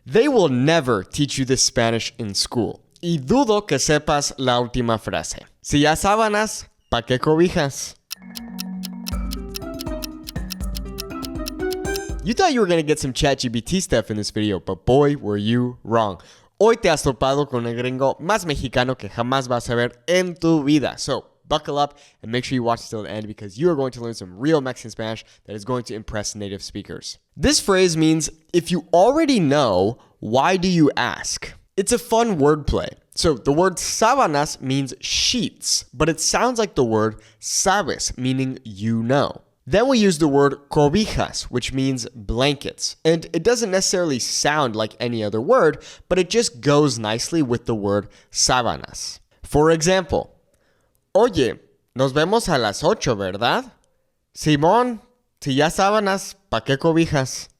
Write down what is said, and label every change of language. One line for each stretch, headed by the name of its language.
English: They will never teach you this Spanish in school.
Spanish: Y dudo que sepas la última frase. Si ya sábanas, ¿pa' qué cobijas?
English: You thought you were going to get some ChatGPT stuff in this video, but boy, were you wrong.
Spanish: Hoy te has topado con el gringo más mexicano que jamás vas a ver en tu vida.
English: So, buckle up and make sure you watch till the end because you are going to learn some real Mexican Spanish that is going to impress native speakers. This phrase means, if you already know, why do you ask? It's a fun wordplay. So the word sábanas means sheets, but it sounds like the word sabes, meaning you know. Then we use the word cobijas, which means blankets. And it doesn't necessarily sound like any other word, but it just goes nicely with the word sábanas.
Spanish: For example, oye, nos vemos a las 8, ¿verdad? Simón, si ya sábanas, ¿pa' qué cobijas?